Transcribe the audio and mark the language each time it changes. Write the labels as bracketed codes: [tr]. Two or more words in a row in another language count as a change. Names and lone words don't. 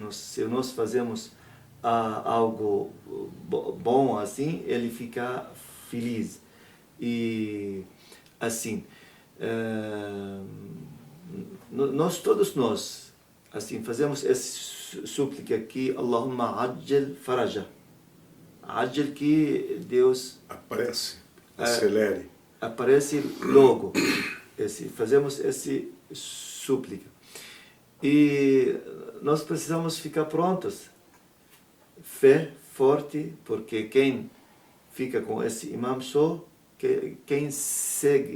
[pt] Se nós fazemos algo bom assim, ele fica feliz. E assim, todos nós assim fazemos essa súplica aqui, [ar] اللهم عجل فرجه. [pt] Ajjal, que Deus acelere. Aparece logo. Fazemos essa súplica. E nós precisamos ficar prontos. Fé forte, porque quem fica com esse imam só quem segue